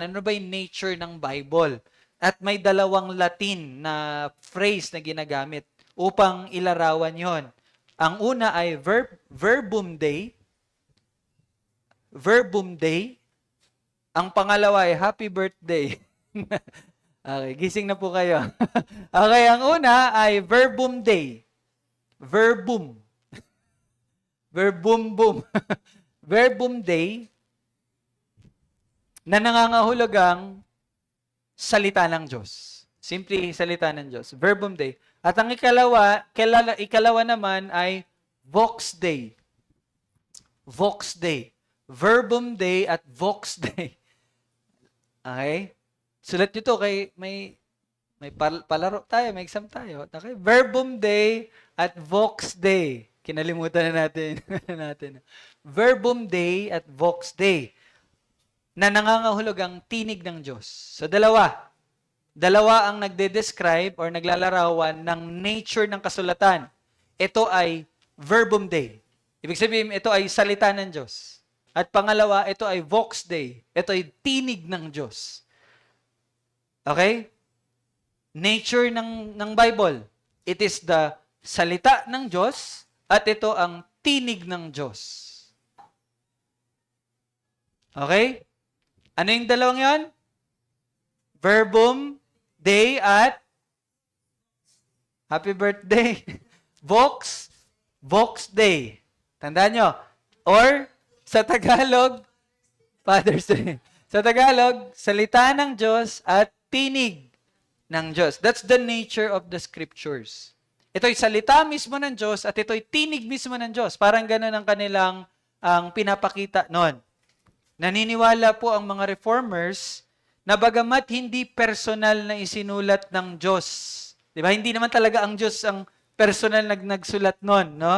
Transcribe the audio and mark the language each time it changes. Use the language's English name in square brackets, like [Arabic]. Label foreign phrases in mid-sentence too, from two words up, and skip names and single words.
[Filipino] Ano ba yung nature ng Bible? At may dalawang Latin na phrase na ginagamit upang ilarawan yon. Ang una ay [Latin] verbum Dei. Verbum Dei. [Filipino] Ang pangalawa ay [English] happy birthday. [Filipino] Okay, gising na po kayo. Okay, ang una ay [Latin] verbum Dei. Verbum. Verbum boom. Verbum Dei [Filipino] na nangangahulugang salita ng Diyos. Simply salita ng Diyos. [Latin] Verbum Dei. [Filipino] At ang ikalawa naman ay [Latin] Vox Dei. Vox Dei. Verbum Dei at Vox Dei. [Filipino] Okay? Sulat nyo to kay may palaro tayo, may exam tayo. [Latin] Okay? Verbum Dei at Vox Dei. [Filipino] Kinalimutan na natin. [Latin] Verbum Dei [Filipino] at [Latin] Vox Dei [Filipino] na nangangahulugang tinig ng Diyos. So, dalawa ang nagde-describe or naglalarawan ng nature ng kasulatan. Ito ay [Latin] Verbum Dei. [Filipino] Ibig sabihin, ito ay salita ng Diyos. At pangalawa, ito ay [Latin] Vox Dei. [Filipino] Ito ay tinig ng Diyos. Okay? Nature ng Bible. [English] It is the [Filipino] salita ng Diyos at ito ang tinig ng Diyos. Okay? Ano yung dalawang yan? [Latin] Verbum Dei at [English] happy birthday. [Latin] Vox Dei. [Filipino] Tandaan nyo. Or sa Tagalog, Father's Day. Sa Tagalog, salita ng Diyos at tinig ng Diyos. [English] That's the nature of the scriptures. [Filipino] Ito'y salita mismo ng Diyos at ito'y tinig mismo ng Diyos. Parang ganun ang kanilang pinapakita noon. Naniniwala po ang mga reformers na bagamat hindi personal na isinulat ng Diyos. Di ba? Hindi naman talaga ang Diyos ang personal nagsulat noon, no?